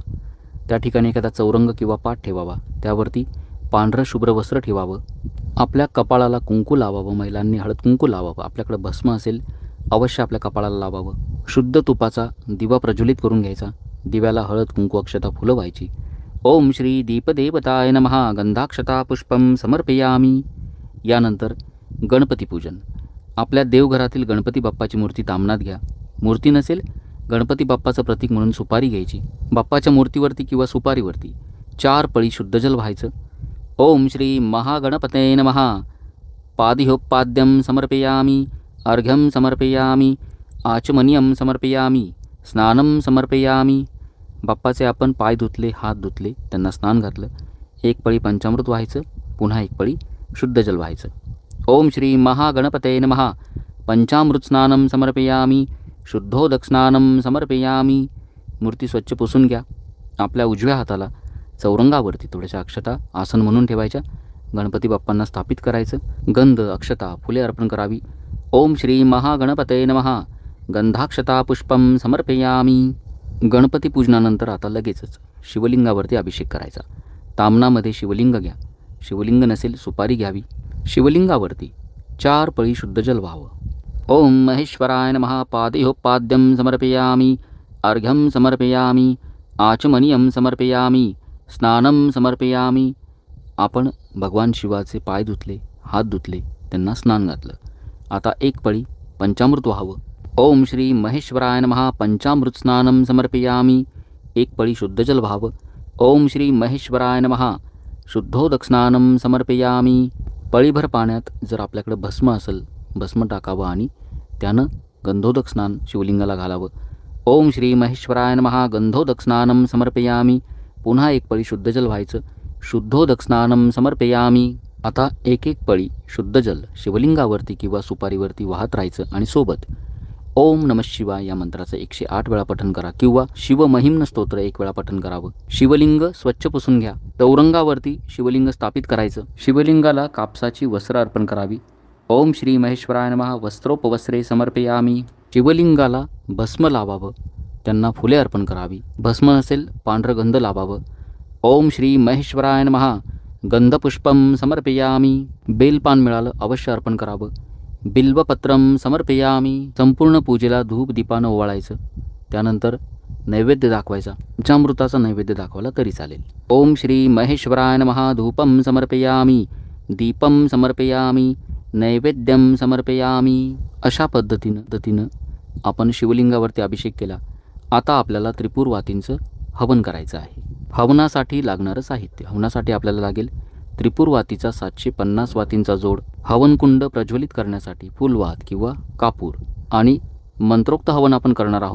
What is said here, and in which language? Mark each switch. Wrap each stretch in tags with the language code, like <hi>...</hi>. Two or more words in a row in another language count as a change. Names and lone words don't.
<mr>त्या ठिकाणी एखादा चौरंग किंवा पाट ठेवावा, त्यावरती पांढरं शुभ्र वस्त्र ठेवावं। आपल्या कपाळाला कुंकू लावावं, महिलांनी हळद कुंकू लावावं। आपल्याकडे भस्म असेल अवश्य आपल्या कपाळाला लावावं। शुद्ध तुपाचा दिवा प्रज्वलित करून घ्यायचा, दिव्याला हळद कुंकू अक्षता फुलं व्हायची।</mr> <sa>ओम श्री दीपदेवताय नमः गंधाक्षता पुष्पम समर्पयामी।</sa> <mr>यानंतर गणपती पूजन। आपल्या देवघरातील गणपती बाप्पाची मूर्ती तामनात घ्या। मूर्ती नसेल गणपती बाप्पाचं प्रतीक म्हणून सुपारी घ्यायची। बाप्पाच्या मूर्तीवरती किंवा सुपारीवरती 4 पळी शुद्ध जल व्हायचं।</mr> <sa>ओम श्री महागणपते नमः पादिहोपाद्यम समर्पयामी, अर्घ्यम समर्पयामी, आचमनियम समर्पयामी, स्नानम समर्पयामी।</sa> <mr>बाप्पाचे आपण पाय धुतले, हात धुतले, त्यांना स्नान घातलं। 1 पळी पंचामृत व्हायचं, पुन्हा 1 पळी शुद्ध जल व्हायचं।</mr> <sa>ओम श्री महागणपते नमः पंचामृत स्नानम समर्पयामी, शुद्धोदक स्नानम समर्पयामी।</sa> <mr>मूर्ती स्वच्छ पुसून घ्या। आपल्या उजव्या हाताला चौरंगावरती थोड्याशा अक्षता आसन म्हणून ठेवायच्या, गणपती बाप्पांना स्थापित करायचं। गंध, अक्षता, फुले अर्पण करावी।</mr> <sa>ओम श्री महागणपते नमः गंधाक्षता पुष्पम समर्पयामी।</sa> <mr>गणपती पूजनानंतर आता लगेचच शिवलिंगावरती अभिषेक करायचा। तामनामध्ये शिवलिंग घ्या, शिवलिंग नसेल सुपारी घ्यावी। शिवलिंगावरती 4 पळी शुद्ध जल व्हावं।</mr> <sa>ओम महेश्वराय नमः पादिहोपाद्यम समर्पयामी, अर्घ्यम समर्पयामी, आचमनियम समर्पयामी, स्नानम समर्पयामी।</sa> <mr>आपण भगवान शिवाचे पाय धुतले, हात धुतले, त्यांना स्नान घातलं। आता 1 पळी पंचामृत व्हावं।</mr> <sa>ओम श्री महेश्वराय नमः पंचामृत स्नानम समर्पयामी,</sa> <mr>1 पळी शुद्ध जल व्हावं।</mr> <sa>ओम श्री महेश्वराय नमः शुद्धोदक स्नानम समर्पयामी।</sa> <mr>पळीभर पाण्यात जर आपल्याकडे भस्म असेल भस्म टाकावं आणि त्यानं गंधोदक स्नान शिवलिंगाला घालावं।</mr> <sa>ओम श्री महेश्वराय नमः गंधोदक स्नानम समर्पयामी,</sa> <mr>पुन्हा 1 पळी शुद्ध जल व्हायचं।</mr> <sa>शुद्धोदक स्नानम समर्पयामी।</sa> <mr>आता 1 पळी शुद्ध जल शिवलिंगावरती किंवा सुपारीवरती वाहत राहायचं आणि सोबत</mr> <sa>ओम नमः शिवाय</sa> <mr>या मंत्राचं 108 वेळा पठण करा किंवा शिवमहिम्न स्तोत्र 1 वेळा पठण करावं। शिवलिंग स्वच्छ पुसून घ्या। चौरंगावरती शिवलिंग स्थापित करायचं। शिवलिंगाला कापसाची वस्त्र अर्पण करावी।</mr> <sa>ओम श्री महेश्वराय नमः वस्त्रोपवस्त्रे समर्पयामी।</sa> <mr>शिवलिंगाला भस्म लावावं, त्यांना फुले अर्पण करावी। भस्म नसेल पांढरं गंध लावावं।</mr> <sa>ओम श्री महेश्वराय नमः गंधपुष्पं समर्पयामी.</sa> <mr>बेलपान मिळालं अवश्य अर्पण करावं.</mr> <sa>बिल्वपत्रं समर्पयामी.</sa> <mr>संपूर्ण पूजेला धूप दीपानं ओवाळायचं. त्यानंतर नैवेद्य दाखवायचा. पंचामृताचा नैवेद्य दाखवला तरी चालेल.</mr> <sa>ओम श्री महेश्वराय नमः. धूपं समर्पयामी, दीपं समर्पयामी, नैवेद्यं समर्पयामी.</sa> <mr>अशा पद्धतीनं आपण शिवलिंगावरती अभिषेक केला. आता आपल्याला त्रिपुर वातींचं हवन करायचं आहे. हवनासाठी लागणारं साहित्य. हवनासाठी आपल्याला लागेल त्रिपुर वातीचा 750 वातींचा जोड, हवनकुंड प्रज्वलित करण्यासाठी फुलवात किंवा कापूर, आणि मंत्रोक्त हवन आपण करणार आहोत.</mr>